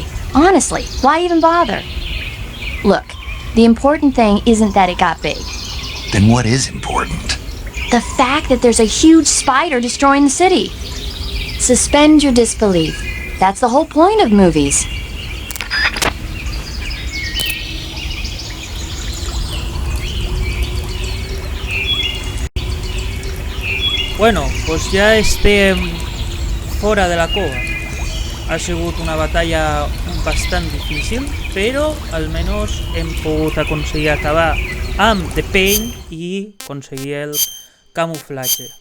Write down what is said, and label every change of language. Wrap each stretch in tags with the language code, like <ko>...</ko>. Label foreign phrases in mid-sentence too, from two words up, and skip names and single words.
<en>Honestly, why even bother? Look, the important thing isn't that it got big. Then what is important? The fact that there's a huge spider destroying the city. Suspend your disbelief. That's the whole point of movies.</en> <es>Bueno, pues</es> <ca>ja estem fora de la cova. Ha sigut una batalla bastant difícil, però almenys hem pogut aconseguir acabar amb The Pain i aconseguir el camuflatge.</ca>